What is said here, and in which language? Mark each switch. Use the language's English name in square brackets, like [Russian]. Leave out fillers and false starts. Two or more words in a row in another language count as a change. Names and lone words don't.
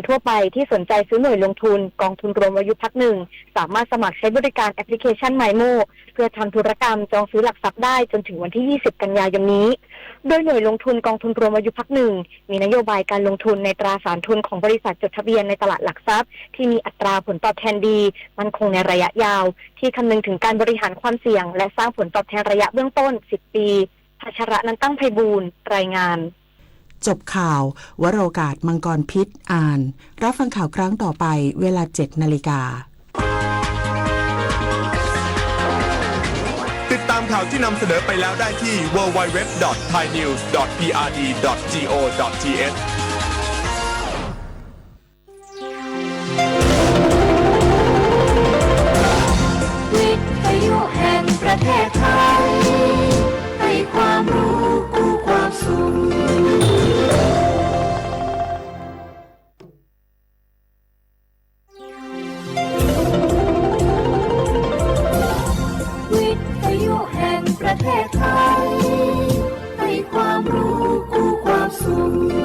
[Thai] ทั่วไปที่สนใจซื้อหน่วยลงทุนกองทุนรวมอายุพัก1สามารถสมัครใช้บริการแอปพลิเคชัน MyMo เพื่อทำธุรกรรมจองซื้อหลักทรัพย์ได้จนถึงวันที่20กันยายนนี้โดยหน่วยลงทุนกองทุนรวมอายุพัก1มีนโยบายการลงทุนในตราสารทุนของบริษัทจดทะเบียนในตลาดหลักทรัพย์ที่มีอัตราผลตอบแทนดีมั่นคงในระยะยาวที่คำนึงถึงการบริหารความเสี่ยงและสร้างผลตอบแทนระยะเบื้องต้น10ปีภัชระนันตั้งไพบูลย์รายงาน จบข่าววโรกาสมังกรพิษอ่านรับฟังข่าวครั้งต่อไปเวลา 7 นาฬิกา ติดตามข่าวที่นำเสนอไปแล้วได้ที่ www.thainews.prd.go.th วิทยุแห่งประเทศไทยให้ความรู้กู้ความสุขวิทยุแห่งประเทศไทยให้ความรู้กู้ความสุข